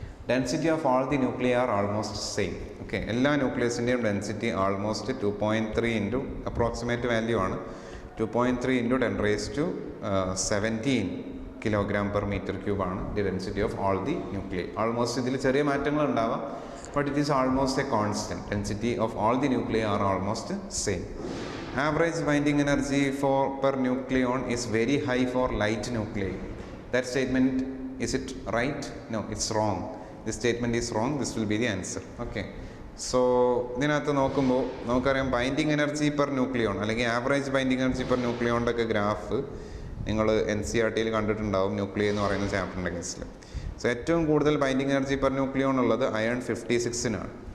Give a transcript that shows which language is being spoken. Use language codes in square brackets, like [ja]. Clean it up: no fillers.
[en] Density of all the nuclear are almost same. Okay, [ml] എല്ലാ ന്യൂക്ലിയസിൻ്റെയും density almost 2.3 into approximate value ആണ് [en] 2.3 × 10⁻17 kg/m³ ആണ് the density of all the nuclear. [ml] Almost ഇതിൽ ചെറിയ മാറ്റങ്ങൾ ഉണ്ടാവാം, [en] But it is almost a constant. Density of all the nuclear are almost same. Average binding energy per nucleon is very high for light nuclei. That statement, is it right? No, it's wrong. This statement is wrong. This will be the answer. Okay. [ml] So ഇതിനകത്ത് നോക്കുമ്പോൾ നമുക്കറിയാം binding energy per nucleon അല്ലെങ്കിൽ average binding energy per ന്യൂക്ലിയോണിൻ്റെ ഒക്കെ graph നിങ്ങൾ NCERT കണ്ടിട്ടുണ്ടാവും nuclei എന്ന് പറയുന്ന ചാപ്റ്ററിൻ്റെ കേസിൽ. സോ ഏറ്റവും കൂടുതൽ ബൈൻഡിങ് എനർജി പെർ ന്യൂക്ലിയോൺ ഉള്ളത് അയൺ 56-നാണ്.